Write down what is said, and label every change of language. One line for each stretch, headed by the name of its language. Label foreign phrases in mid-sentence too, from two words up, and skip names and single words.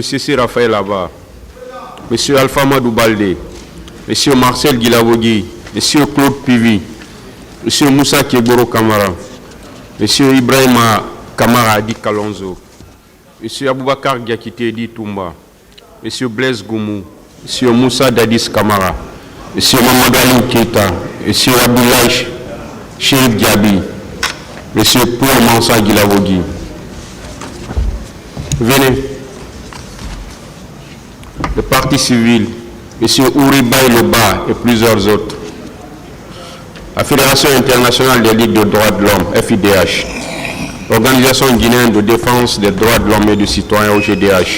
French: C.C. Raphaël Abba, M. Alpha Madou Baldé, M. Marcel Guilavogui, M. Claude Pivi, M. Moussa Keboro Kamara, M. Ibrahima Kamara Adi Kalonzo, M. Aboubakar Diakité Edi Toumba, M. Blaise Goumou, M. Moussa Dadis Kamara, M. Mamadou Keita, M. Abdoulaye Cheikh Diaby, M. Paul Mansa Guilavogui. Venez. Le Parti civil, M. Ouribaï Leba et plusieurs autres. La Fédération internationale des ligues de droits de l'homme, FIDH. L'Organisation guinéenne de défense des droits de l'homme et du citoyen, OGDH.